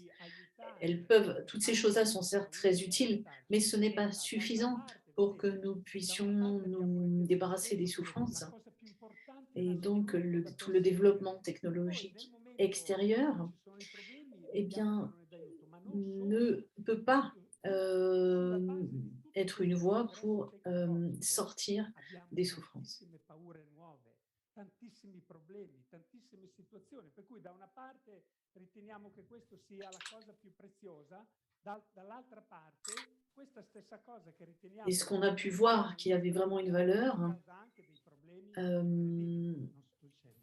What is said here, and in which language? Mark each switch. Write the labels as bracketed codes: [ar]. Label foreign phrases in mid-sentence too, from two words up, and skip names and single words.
[fr] Toutes ces choses-là sont certes très utiles, mais ce n'est pas suffisant pour que nous puissions nous débarrasser des souffrances. Et donc, tout le développement technologique extérieur, eh bien, ne peut pas être une voie pour sortir des souffrances. [it] tantissimi problemi, tantissime situazioni, per cui da una parte riteniamo che questo sia la cosa più preziosa, dall'altra parte questa stessa cosa che riteniamo [fr] Et ce qu'on a pu voir qui avait vraiment une valeur, [it] causa anche dei problemi euh, non sto dicendo.